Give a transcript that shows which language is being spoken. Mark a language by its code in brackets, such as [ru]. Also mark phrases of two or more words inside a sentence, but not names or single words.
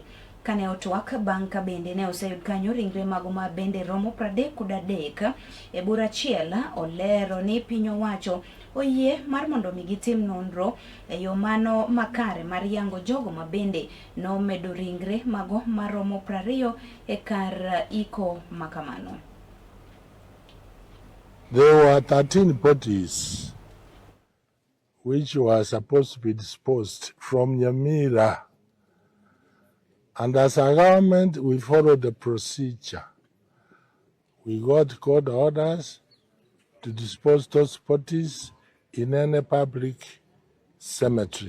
[luo] Kane otwak bang' ka bende ne oseyud kanyo ringre mago ma bende romo 33 e bura achiel olero ni piny owacho oyie mar mondo mi gitim nonro e yo mano makare mar yango jogo ma bende no medo ringre mago maromo 20 e kar iko makamano. [en] There were 13 bodies which were supposed to be disposed from Nyamira. And as a government, we followed the procedure. We got court orders to dispose those bodies in any public cemetery.